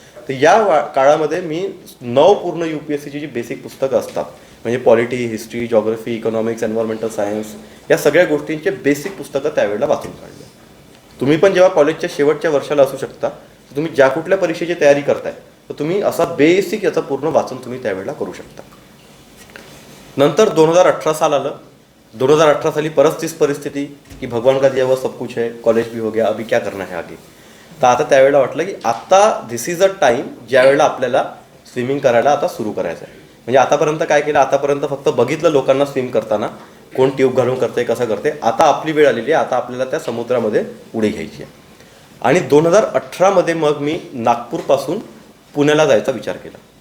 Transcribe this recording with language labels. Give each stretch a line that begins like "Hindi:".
Marathi: तर या काळामध्ये मी 9 पूर्ण UPSCची जी बेसिक पुस्तकं असतात म्हणजे polity, history, geography, economics, environmental science या सगळ्या गोष्टींचे बेसिक पुस्तकं त्यावेळेला वाचून काढले. तुम्ही पण जेव्हा कॉलेजच्या शेवटच्या वर्षाला असू शकता, तर तुम्ही ज्या कुठल्या परीक्षेची तयारी करताय तर तुम्ही असा बेसिक याचं पूर्ण वाचन तुम्ही त्यावेळेला करू शकता. नंतर 2018 साल आलं. 2018 साली परत तीच परिस्थिती की
Hindi: भगवान का दिया हुआ सब कुछ है, कॉलेज भी हो गया, अभी क्या करना है आगे.
Marathi: तर आता त्यावेळेला वाटलं की आता
English: this is a time
Marathi: ज्यावेळेला आपल्याला स्विमिंग करायला आता सुरू करायचं आहे. म्हणजे आतापर्यंत काय केलं, आतापर्यंत फक्त बघितलं लोकांना स्विम करताना, कोण ट्यूब घालून करते, कसं करते. आता आपली वेळ आलेली आहे, आता आपल्याला त्या समुद्रामध्ये उडी घ्यायची आहे. आणि 2018 मग मी नागपूरपासून पुण्याला जायचा विचार केला.